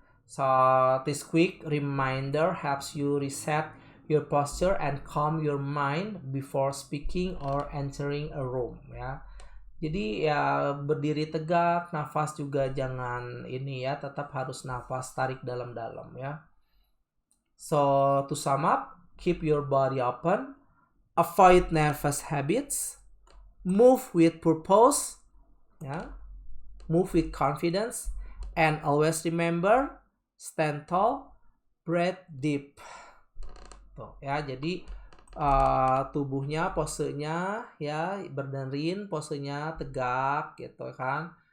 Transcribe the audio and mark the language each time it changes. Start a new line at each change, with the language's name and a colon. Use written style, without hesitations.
English: So this quick reminder helps you reset your posture and calm your mind before speaking or entering a room ya.
Indonesian: Jadi ya berdiri tegak, nafas juga jangan ini ya, tetap harus nafas tarik dalam-dalam ya.
English: So to sum up, keep your body open, avoid nervous habits, move with purpose, yeah, move with confidence, and always remember, stand tall, breathe deep.
Indonesian: Tuh ya, jadi tubuhnya, posenya ya berderin, posenya tegak gitu kan.